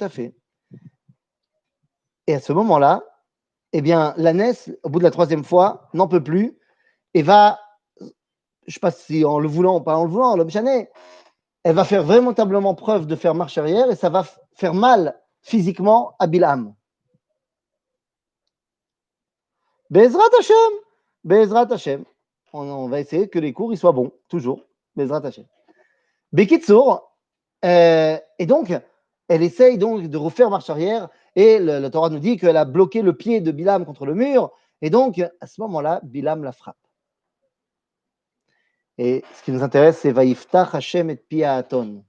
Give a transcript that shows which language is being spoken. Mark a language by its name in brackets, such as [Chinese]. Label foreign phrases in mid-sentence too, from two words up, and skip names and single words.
[French] Et à ce moment-là, eh bien, l'ânesse, au bout de la 3e fois, n'en peut plus et va, je ne sais pas si en le voulant ou pas en le voulant, l'homme chané, elle va faire véritablement preuve de faire marche arrière et ça va faire mal physiquement à Bilam. [Hebrew] בעזרת השם, בעזרת השם. [French] On va essayer que les cours ils soient bons, toujours. [Hebrew] בעזרת השם. [French] Bekitsour, et donc, elle essaye donc de refaire marche arrière et le Torah nous dit qu'elle a bloqué le pied de Bilam contre le mur et donc, à ce moment-là, Bilam la frappe. Et ce qui nous intéresse, c'est [Hebrew] ויפתח השם [French] et Piaton.